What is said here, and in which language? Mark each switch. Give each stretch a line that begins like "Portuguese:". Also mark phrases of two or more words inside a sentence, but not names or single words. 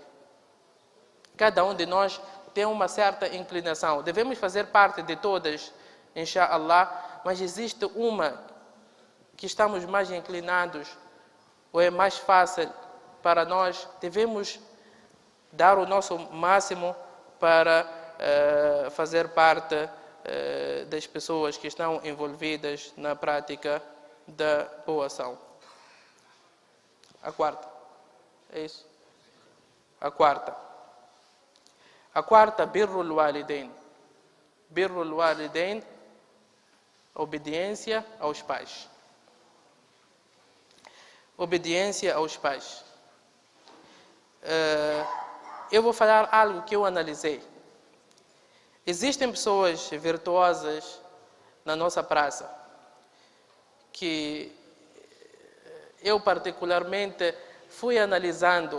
Portuguese: Cada um de nós tem uma certa inclinação. Devemos fazer parte de todas, inshallah, mas existe uma que estamos mais inclinados, ou é mais fácil para nós. Devemos dar o nosso máximo para fazer parte das pessoas que estão envolvidas na prática da boa ação. A quarta. É isso? A quarta,
Arabic: بر الوالدين. بر الوالدين,
Portuguese: obediência aos pais. Obediência aos pais. Eu vou falar algo que eu analisei. Existem pessoas virtuosas na nossa praça, que eu particularmente fui analisando.